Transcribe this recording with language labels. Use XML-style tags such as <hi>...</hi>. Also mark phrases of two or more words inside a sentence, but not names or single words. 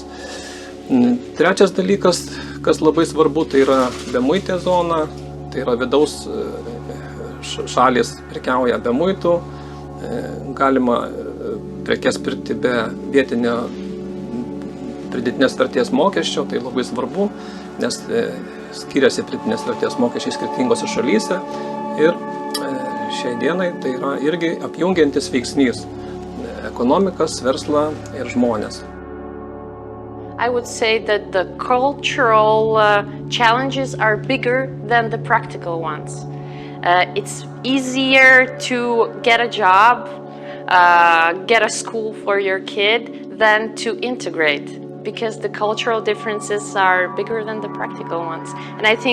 <lt>Trečias dalykas, kas labai svarbu, tai yra bemuitė zona, tai yra vidaus šalis prekiauja be muitų, galima prekes pirkti be vietinio pridėtinės vertės mokesčio, tai labai svarbu, nes skiriasi pridėtinės vertės mokesčiai skirtingose šalyse ir šiai dienai tai yra irgi apjungiantis veiksnys ekonomikas, verslą ir žmonės.</lt> <en>I would say that the cultural challenges are bigger than the practical ones. It's easier to get a job, get a school for your kid than to integrate, because the cultural differences are bigger than the practical ones.</en>